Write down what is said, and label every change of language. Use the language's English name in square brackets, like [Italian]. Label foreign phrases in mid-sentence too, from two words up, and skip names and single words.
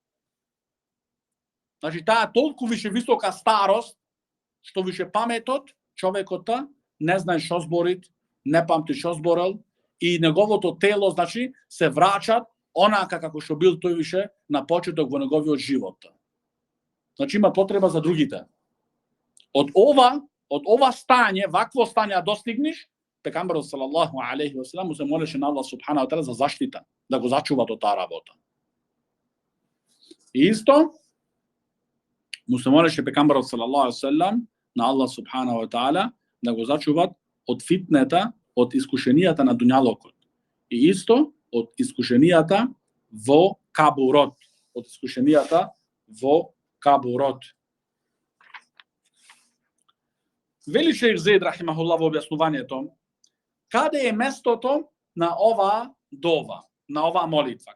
[Macedonian] Значи, таа толку више висока старост што више паметот, човекот не знае што зборит, не памти што зборел и неговото тело, значи, се враќат онака како што бил тој више на почеток во неговиот живот. Значи, има потреба за другите. Од ова стање, вакво стање достигнеш, пекамберот [Arabic] صلى الله عليه وسلم [Macedonian] му се молеше на Аллах [Arabic] سبحانه وتعالى [Macedonian] за заштита, да го зачува од таа работа. И исто му се молеше пекамберот [Arabic] صلى الله عليه وسلم [Macedonian] на Аллах [Arabic] سبحانه وتعالى [Macedonian] да го зачува од фитнета, од искушенијата на дуњалокот. И исто од искушенијата во кабурот, од искушенијата во кабурот. Вели шејх Зейд рахимахуллах во објаснувањето, каде е местото на оваа дова, на оваа молитва?